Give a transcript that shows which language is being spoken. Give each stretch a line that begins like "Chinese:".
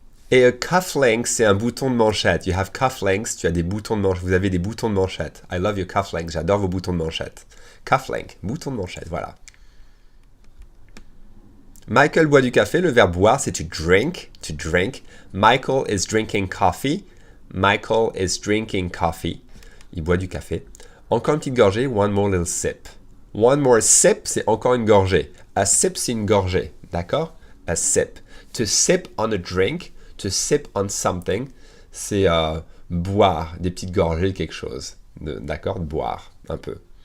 French: Et a cufflink, c'est un bouton de manchette.
English: You have cufflinks,
French: tu as des boutons de manchette. Vous avez des boutons de manchette.
English: I love your cufflinks,
French: j'adore vos boutons de manchette. Cufflink, bouton de manchette, voilà. Michael boit du café, le verbe boire, c'est to drink, to drink.
English: Michael is drinking coffee. Michael is drinking coffee.
French: Il boit du café. Encore une petite gorgée,
English: one more little sip. One more sip,
French: c'est encore une gorgée. A sip, c'est une gorgée, d'accord? A sip.
English: To sip on a drink, to sip on something,
French: c'est boire des petites gorgées de quelque chose. D'accord? Boire, un peu.